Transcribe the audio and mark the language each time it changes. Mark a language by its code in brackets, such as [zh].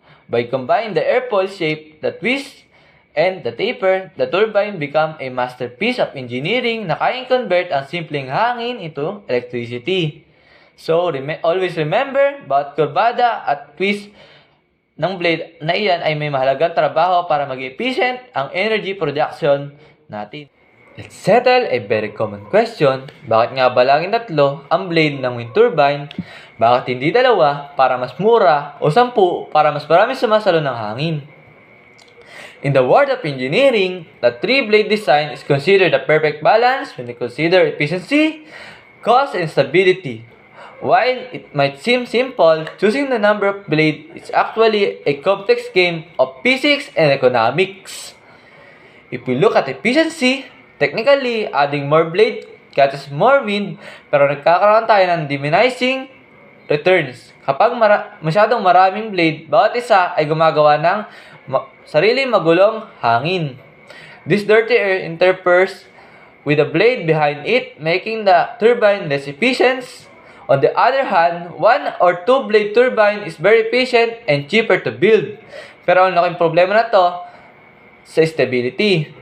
[en] By combining the airfoil shape, the twist, and the taper, the turbine become a masterpiece of engineering [tl] na kayang convert ang simpleng hangin [en] into electricity. So, always remember, [tl] bawat kurbada at twist ng blade na iyan ay may mahalagang trabaho para maging efficient ang energy production natin. [en] Let's settle a very common question. [tl] Bakit nga ba laging tatlo ang blade ng wind turbine? Bakit hindi dalawa para mas mura o 10 para mas marami sumasalo ng hangin? [en] In the world of engineering, the 3-blade design is considered the perfect balance when you consider efficiency, cost, and stability. While it might seem simple, choosing the number of blades is actually a complex game of physics and economics. If we look at efficiency, technically, adding more blade catches more wind, [tl] pero nagkakaroon tayo ng [en] diminishing returns. [tl] Kapag masyadong maraming blade, bawat isa ay gumagawa ng sarili magulong hangin. [en] This dirty air interferes with the blade behind it, making the turbine less efficient. On the other hand, 1 or 2 blade turbine is very efficient and cheaper to build. [tl] Pero ang laking problema na to sa stability.